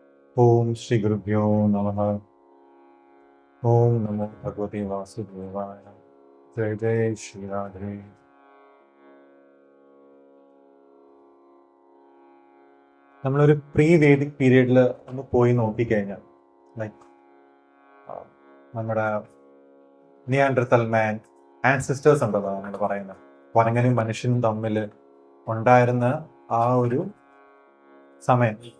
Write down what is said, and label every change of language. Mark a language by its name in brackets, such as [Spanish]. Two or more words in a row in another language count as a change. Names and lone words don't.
[Sanskrit] ओम श्री गुरुभ्यो नमः। ओम नमो भगवते वासुदेवाय। जय जय श्री राधे. [Malayalam] നമ്മളൊരു [English] pre-Vedic period [Malayalam] ഒന്ന് പോയി നോക്കിക്കഴിഞ്ഞാൽ ലൈക്ക് നമ്മുടെ [English] Neanderthal man ancestors [Malayalam] ഉണ്ടല്ലോ നമ്മൾ പറയുന്നത്, കുരങ്ങനും മനുഷ്യനും തമ്മിൽ ഉണ്ടായിരുന്ന ആ ഒരു സമയം.